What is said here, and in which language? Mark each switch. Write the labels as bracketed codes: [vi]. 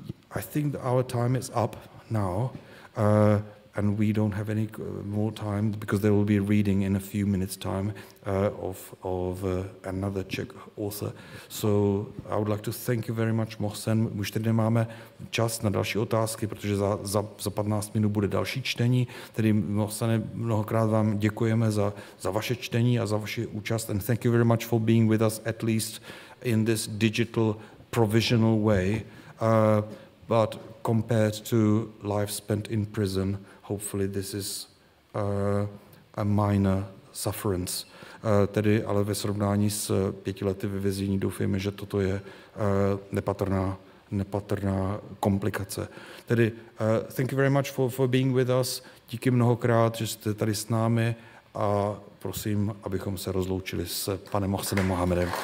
[en] I think that our time is up now. And we don't have any more time because there will be a reading in a few minutes' time of another Czech author. So I would like to thank you very much, Mohsen. [cs] Už teď nemáme čas na další otázky, protože za 15 minut bude další čtení. Tedy Mohsene, mnohokrát vám děkujeme za vaše čtení a za vaši účast. [en] And thank you very much for being with us, at least in this digital provisional way. But compared to life spent in prison, hopefully this is a minor sufferance. [cs] Tedy ale ve srovnání s 5 lety ve vězení doufejme, že toto je nepatrná komplikace. [en] Tedy thank you very much for being with us. [cs] Díky mnohokrát, že jste tady s námi a prosím, abychom se rozloučili s panem Mohsenem Mohamedem.